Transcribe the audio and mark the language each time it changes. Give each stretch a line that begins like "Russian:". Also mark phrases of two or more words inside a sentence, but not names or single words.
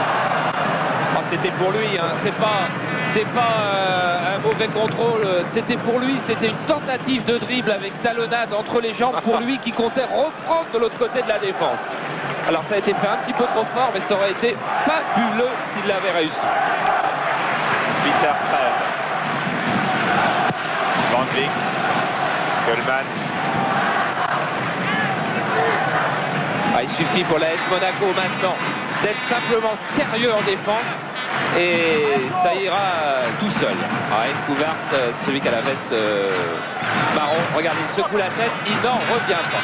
French: Oh, c'était pour lui, hein. C'est pas un mauvais contrôle. C'était pour lui. C'était une tentative de dribble avec talonnade entre les jambes pour lui qui comptait reprendre de l'autre côté de la défense. Alors ça a été fait un petit peu trop fort, mais ça aurait été fabuleux s'il l'avait réussi. Peter Kreb. Van Dijk. Keulemans. Il suffit pour l'AS Monaco maintenant d'être simplement sérieux en défense et ça ira tout seul. Kouvart, celui qui a la veste marron, regardez, il secoue la tête, il n'en revient pas.